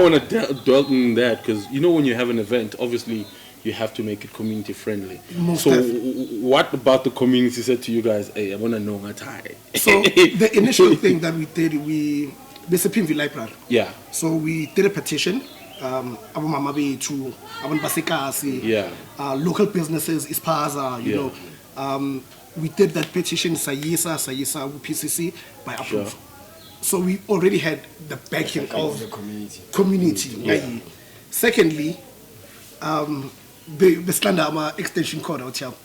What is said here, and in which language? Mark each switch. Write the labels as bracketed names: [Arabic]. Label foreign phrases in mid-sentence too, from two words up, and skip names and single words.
[English] Now I want to dwell on that because you know when you have an event, obviously you have to make it community friendly. Most so definitely. what about the community said to you guys, hey, I want to know my time? So the initial thing that we did, we basically library. Yeah. So we did a petition. [North Ndebele] Abomama bethu, abantu basekasi, [English] local businesses, Ispaza, you know. We did that petition, Sayisa, PCC, by approve. Sure. So we already had the backing of the community. Yeah. Secondly, the standard extension code out here.